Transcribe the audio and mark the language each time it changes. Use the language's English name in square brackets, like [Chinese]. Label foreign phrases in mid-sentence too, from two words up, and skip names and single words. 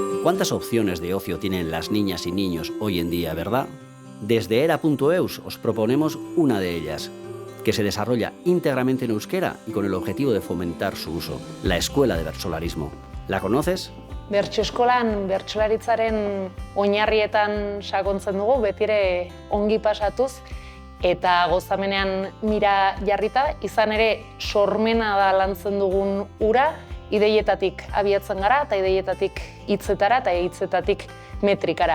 [Spanish] ¿Cuántas opciones de ocio tienen las niñas y niños hoy en día, verdad? Desde era.eus os proponemos una de ellas, que se desarrolla íntegramente en euskera y con el objetivo de fomentar su uso, la Escuela de Bertsolarismo. ¿La conoces? [Basque] Bertso eskolan bertsolaritzaren oinarrietan sakontzen dugu, betire ongi pasatuz, eta gozamenean mira jarrita, izan ere sormena da lantzen dugun ura, ideietatik abiatzen gara, eta ideietatik hitzetara, eta hitzetatik metrikara.